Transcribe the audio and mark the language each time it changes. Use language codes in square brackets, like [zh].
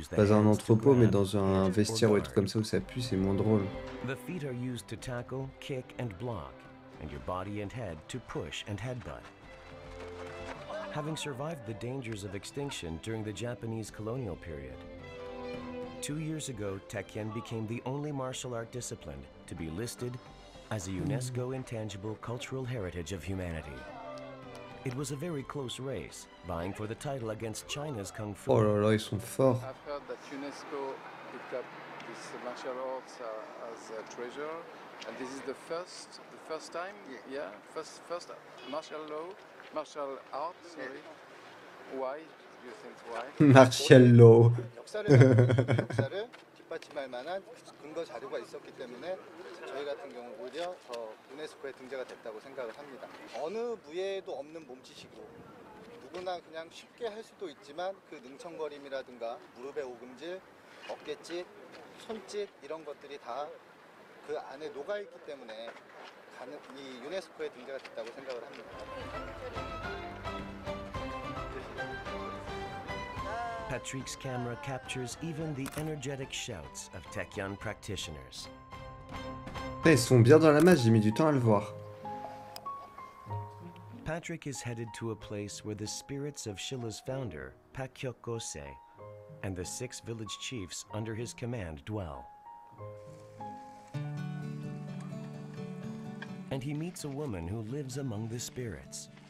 [fr] Pas un entrepôt, mais dans un vestiaire ou des trucs comme ça où ça pue, c'est moins drôle. [en] The feet are used to tackle, kick, and block, and your body and head to push and headbutt. Having survived the dangers of extinction during the Japanese colonial period, 2 years ago, Taekyon became the only martial art discipline to be listed as a UNESCO Intangible Cultural Heritage of Humanity. It was a very close race, vying for the title against China's Kung Fu. [fr] Oh là là, ils sont forts. [en] I've heard that UNESCO picked up this martial arts as a treasure, and this is the first time, first martial art, sorry. Why? You think why? Marcello. [ko] 역사를 뒷받침할 만한 근거 자료가 있었기 때문에 저희 같은 경우 오히려 더 유네스코에 등재가 됐다고 생각을 합니다. 어느 부에도 없는 몸짓이고 누구나 그냥 쉽게 할 수도 있지만 그 능청거림이라든가 무릎의 오금질, 어깨짓, 손짓 이런 것들이 다 그 안에 녹아있기 때문에 이 유네스코에 등재가 됐다고 생각을 합니다. [en] Patrick's camera captures even the energetic shouts of Taekyon practitioners. [fr] Ils sont bien dans la masse, j'ai mis du temps à le voir. [en] Patrick is headed to a place where the spirits of Shilla's founder, Pak Hyok-gose, and the 6 village chiefs under his command dwell. And he meets a woman who lives among the spirits.